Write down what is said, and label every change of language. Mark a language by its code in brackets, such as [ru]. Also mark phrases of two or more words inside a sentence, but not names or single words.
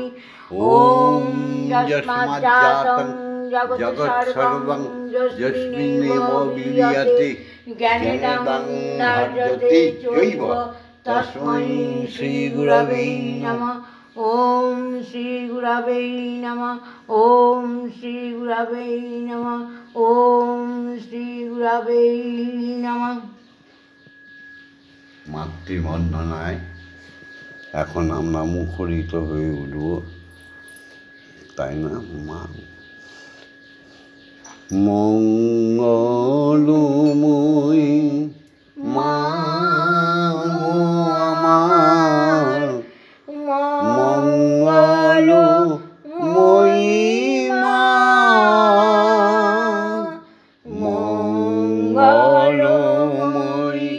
[sa] ওম যস্মাজ্জাতং জগৎসর্বং যস্মিন্নেব বিলীয়তে জ্ঞানেন নার্যতে চৈব তস্मै শ্রীগুরবে নমঃ। ওম শ্রীগুরবে নমঃ। ওম শ্রীগুরবে নমঃ। ওম শ্রীগুরবে নমঃ। [bn] মাতৃবন্দনায় এখন আমরা মুখরিত হয়ে উঠব, তাই না? মা মঙ্গলময়ী মা আমার, মঙ্গলময়ী মা, মঙ্গলময়ী